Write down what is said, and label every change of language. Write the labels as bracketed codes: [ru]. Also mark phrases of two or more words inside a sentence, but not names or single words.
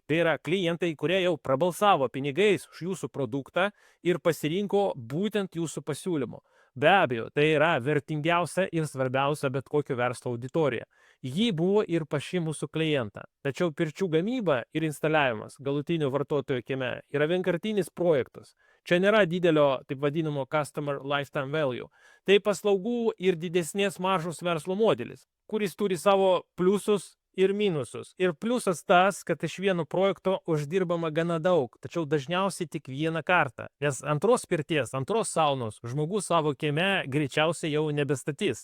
[lt] Tai yra klientai, kurie jau prabalsavo pinigais už jūsų produktą ir pasirinko būtent jūsų pasiūlymo. Be abejo, tai yra vertingiausia ir svarbiausia bet kokio verslo auditorija. Ji buvo ir paši mūsų klientą. Tačiau pirčių gamyba ir instaliavimas galutinio vartotojo kieme yra vienkartinis projektas. Čia nėra didelio, taip vadinamo, [en] customer lifetime value. [lt] Tai paslaugų ir didesnės maržos verslo modelis, kuris turi savo pliusus ir minusus. Ir pliusas tas, kad iš vieno projekto uždirbama gana daug, tačiau dažniausiai tik vieną kartą. Nes antros pirties, antros saunos žmogus savo kieme greičiausiai jau nebestatys.